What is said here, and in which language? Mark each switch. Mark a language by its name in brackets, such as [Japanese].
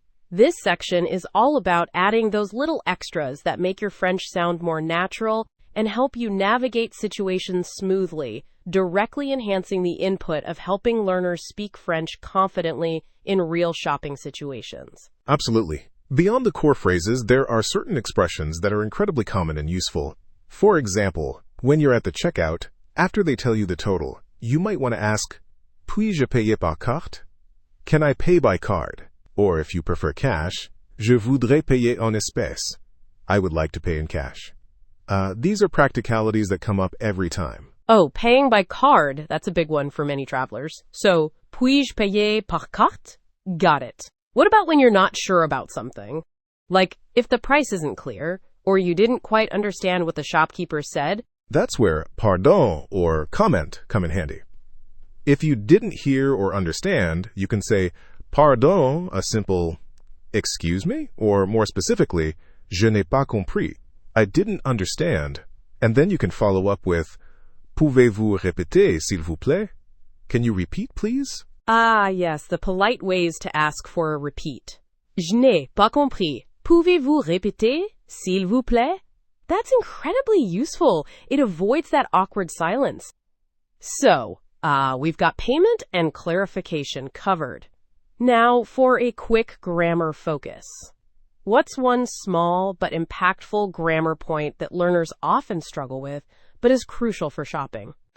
[English] This section is all about adding those little extras that make your French sound more natural and help you navigate situations smoothly, directly enhancing the input of helping learners speak French confidently in real shopping situations. Absolutely. Beyond the core phrases, there are certain expressions that are incredibly common and useful. For example, when you're at the checkout, after they tell you the total, you might want to ask, [French] Puis-je payer par carte? [English] Can I pay by card? Or if you prefer cash, [French] Je voudrais payer en espèces. [English] I would like to pay in cash. These are practicalities that come up every time. Oh, paying by card, that's a big one for many travelers. So, [French] puis-je payer par carte? [English] Got it. What about when you're not sure about something? Like, if the price isn't clear, or you didn't quite understand what the shopkeeper said? That's where pardon or comment come in handy. If you didn't hear or understand, you can say pardon, a simple excuse me, or more specifically, [French] je n'ai pas compris, [English] I didn't understand. And then you can follow up with [French] pouvez-vous répéter, s'il vous plaît? [English] Can you repeat, please? Ah, yes, the polite ways to ask for a repeat. [French] Je n'ai pas compris. Pouvez-vous répéter, s'il vous plaît? [English] That's incredibly useful. It avoids that awkward silence. So, we've got payment and clarification covered. Now for a quick grammar focus. What's one small but impactful grammar point that learners often struggle with, but is crucial for shopping?